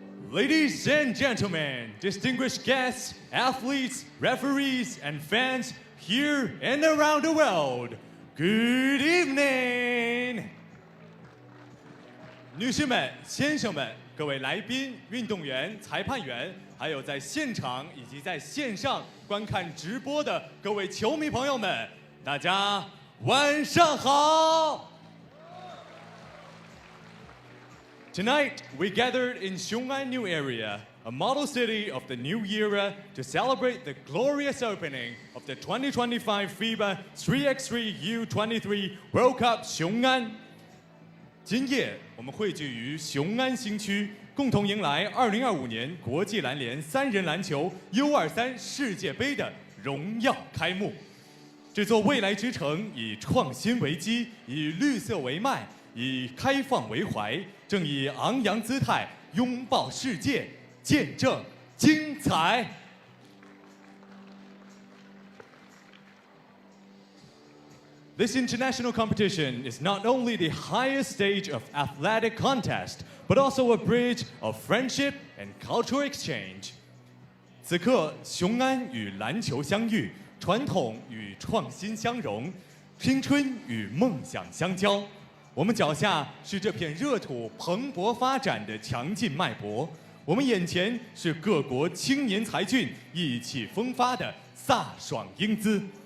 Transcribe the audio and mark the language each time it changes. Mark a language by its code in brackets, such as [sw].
[en] Ladies and gentlemen, distinguished guests, athletes, referees, and fans here and around the world, good evening! [zh] 女士们、先生们，各位来宾、运动员、裁判员，还有在现场以及在线上观看直播的各位球迷朋友们，大家晚上好！ [en] Tonight, we gathered in Xiong An New Area, a model city of the new era, to celebrate the glorious opening of the 2025 FIBA 3x3 U23 World Cup Xiong An. [zh] 今夜，我们汇聚于雄安新区，共同迎来2025年国际篮联3人篮球 U23 世界杯的荣耀开幕。这座未来之城以创新为基，以绿色为脉，以开放为怀，正以昂扬姿态拥抱世界，见证精彩。 [en] This international competition is not only the highest stage of athletic contest, but also a bridge of friendship and cultural exchange. [zh] 此刻，雄安与篮球相遇，传统与创新相融，青春与梦想相交。我们脚下是这片热土蓬勃发展的强劲脉搏，我们眼前是各国青年才俊意气风发的飒爽英姿。